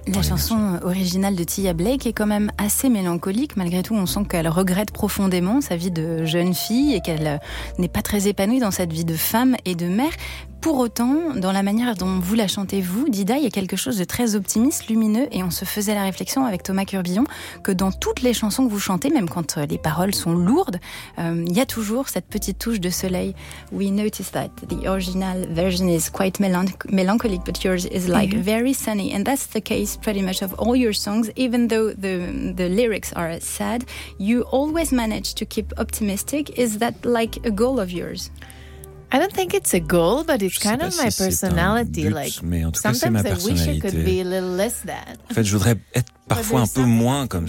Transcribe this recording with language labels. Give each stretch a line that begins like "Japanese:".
French: La chanson originale de Tia Blake est quand même assez mélancolique, malgré tout on sent qu'elle regrette profondément sa vie de jeune fille et qu'elle n'est pas très épanouie dans cette vie de femme et de mère. Pour autant, dans la manière dont vous la chantez, vous, Dida, il y a quelque chose de très optimiste, lumineux, et on se faisait la réflexion avec Thomas Curbillon que dans toutes les chansons que vous chantez, même quand les paroles sont lourdes, il y a toujours cette petite touche de soleil.
English: We noticed that the original version is quite melancholic, but yours is like very sunny, and that's the case pretty much of all your songs. Even though the lyrics are sad, you always manage to keep optimistic. Is that like a goal of yours? I don't think it's a goal, but it's kind of my si personality. But, like cas, sometimes I wish I could be a little less that.
French: En fait, je voudrais être parfois un peu moins comme ça.